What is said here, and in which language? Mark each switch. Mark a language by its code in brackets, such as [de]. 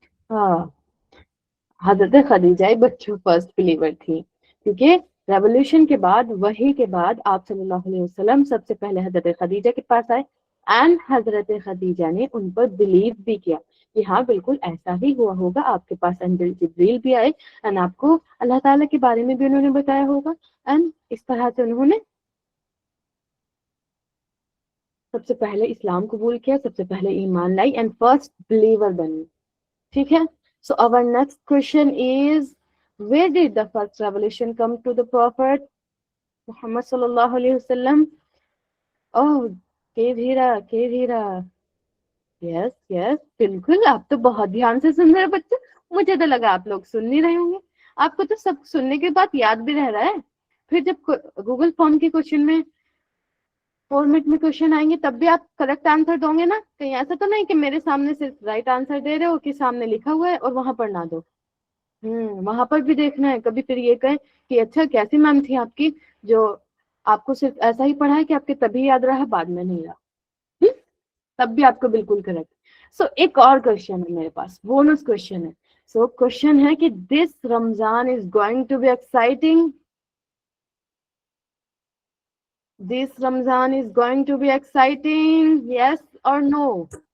[ur] ہاں حضرت خدیجہ بچوں فرسٹ بلیور تھی کیونکہ ریولوشن کے بعد وحی کے بعد آپ صلی اللہ علیہ وسلم سب سے پہلے حضرت خدیجہ کے پاس آئے اینڈ حضرت خدیجہ نے ان پر بلیو بھی کیا کہ ہاں بالکل ایسا ہی ہوا ہوگا. آپ کے پاس انجل جبریل بھی آئے اینڈ آپ کو اللہ تعالیٰ کے بارے میں بھی انہوں نے بتایا ہوگا اینڈ اس طرح سے انہوں نے سب سے پہلے اسلام قبول کیا, سب سے پہلے ایمان لائی اینڈ فرسٹ بلیور بنی. ٹھیک ہے. [en] So our next question is, where did the first revelation come to the Prophet Muhammad sallallahu alaihi wasallam? [ur] Oh, کے بھیرا. یس یس بالکل. آپ تو بہت دھیان سے سن رہے ہیں بچے. مجھے تو لگا آپ لوگ سن نہیں رہے ہوں گے. آپ کو تو سب سننے کے بعد یاد بھی رہ رہا ہے. پھر جب گوگل فارم کے کوشچن میں فارمیٹ میں کوشچن آئیں گے تب بھی آپ کریکٹ آنسر دو گے نا. کہیں ایسا تو نہیں کہ میرے سامنے صرف رائٹ آنسر دے رہے ہو کہ سامنے لکھا ہوا ہے اور وہاں پر نہ دو. وہاں پر بھی دیکھنا ہے. کبھی پھر یہ کہیں کہ اچھا کیسی میم تھی آپ کی جو آپ کو صرف ایسا ہی پڑھا ہے کہ آپ کے تبھی یاد رہا بعد میں نہیں رہا. تب بھی آپ کو بالکل کریکٹ. سو ایک اور کوشچن ہے میرے پاس, بونس کوشچن ہے. [en] So question ہے کہ this Ramzan is going to be exciting. This Ramzan is going to be exciting, yes or no?